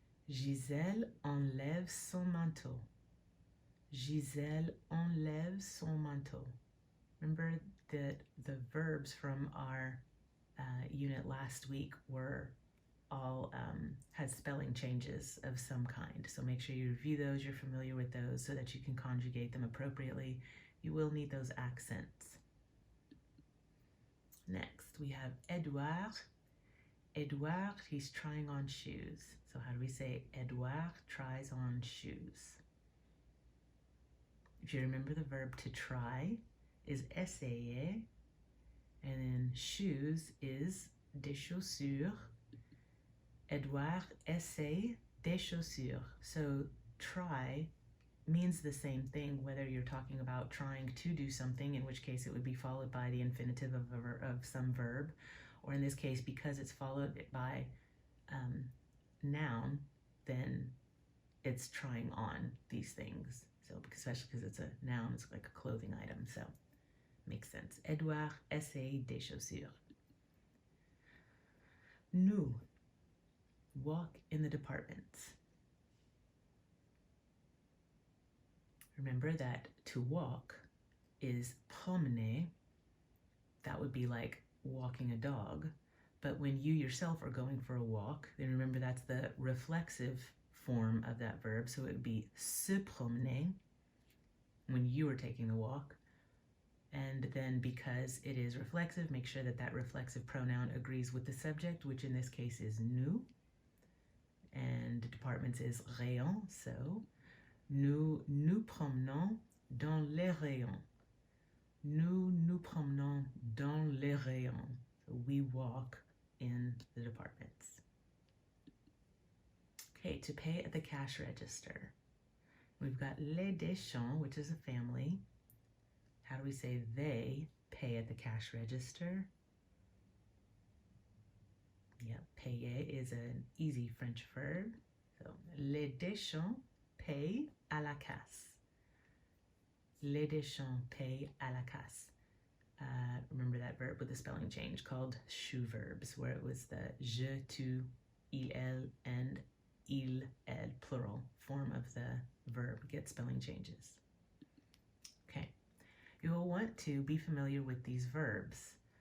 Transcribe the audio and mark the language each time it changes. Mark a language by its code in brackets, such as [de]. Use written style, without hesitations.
[fr] Giselle enlève son manteau. Giselle enlève son manteau. [en] Remember that the verbs from our unit last week were all had spelling changes of some kind. So make sure you review those, you're familiar with those so that you can conjugate them appropriately. You will need those accents. Next, we have Edouard. Edouard, he's trying on shoes. So how do we say Edouard tries on shoes? If you remember, the verb to try is essayer, and then shoes is des chaussures. [fr] Edouard essaye des chaussures. [en] So try means the same thing whether you're talking about trying to do something, in which case it would be followed by the infinitive of some verb, or in this case, because it's followed by noun, then it's trying on these things. So especially because it's a noun, it's like a clothing item, so makes sense. [fr] Edouard essaye des chaussures. [en] Nous walk in the departments. Remember that to walk is promener. That would be like walking a dog. But when you yourself are going for a walk, then remember that's the reflexive form of that verb. So it would be se promener when you are taking the walk. And then because it is reflexive, make sure that that reflexive pronoun agrees with the subject, which in this case is nous. And departments is rayon. [fr] So nous nous promenons dans les rayons. Nous nous promenons dans les rayons. [en] So we walk in the departments. Okay, to pay at the cash register. We've got les Deschamps, which is a family. How do we say they pay at the cash register? Yep, payer is an easy French verb. [fr] So, les Deschamps payent à la casse. Les Deschamps payent à la casse. [en] Remember that verb with the spelling change called shoe verbs, where it was the je, tu, il, elle, and il, elle, plural form of the verb get spelling changes. Okay, you will want to be familiar with these verbs.